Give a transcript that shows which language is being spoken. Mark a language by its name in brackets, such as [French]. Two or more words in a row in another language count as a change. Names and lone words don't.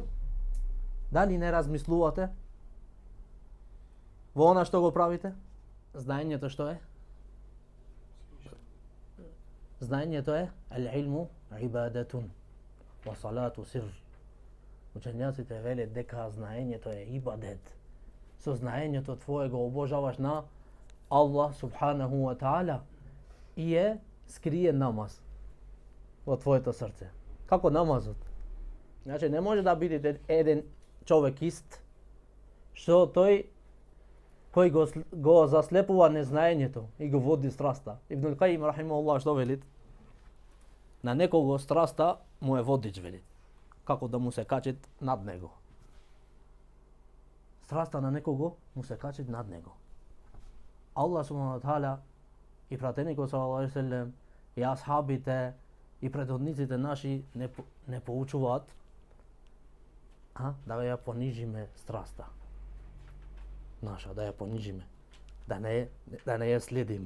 [Macedonian] Дали не размислувате во она што го правите? Знаењето што е? Знаењето е [Arabic] العلم عبادة وصلاة سر. [Macedonian] Учењаците велат дека знаењето е ибадет. Со знаењето твое го обожаваш на [Arabic] الله سبحانه وتعالى [Macedonian] и е скриен намаз во твоето срце. Како намазот? Значи не може да биде еден човек ист што тој кој го заслепува незнаењето и го води страста. Ибн Каим рахимахуллах што велит? На некого страста му е водич, велит. Како да му се качит над него. Страста на некого му се качит над него. [Arabic] الله سبحانه وتعالى [Macedonian] и пратеникот [Arabic] صلى الله عليه وسلم [Macedonian] и асхабите и предходниците наши не поучуваат да ја понижиме страста наша, да ја понижиме, да не ја следиме.